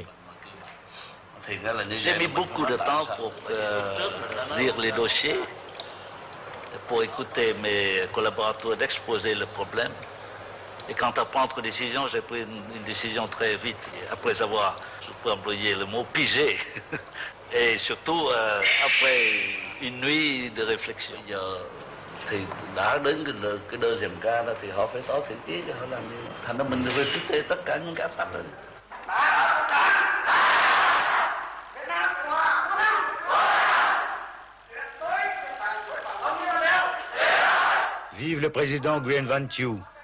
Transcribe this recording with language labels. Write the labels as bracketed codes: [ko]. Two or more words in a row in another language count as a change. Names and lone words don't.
[fr] J'ai mis beaucoup de temps pour lire les dossiers, pour écouter mes collaborateurs d'exposer le problème. Et quant à prendre décision, j'ai pris une décision très vite, après avoir, je peux employer le mot, pigé. Et surtout, après une nuit de réflexion. [vi] Thì đã đến cái [fr] deuxième cas [vi] đó thì họ phải tỏ thiện ý cho họ làm như thành ra mình phải thực tế tất cả những cái pháp đó. [fr] Vive le président Nguyen Van Thieu.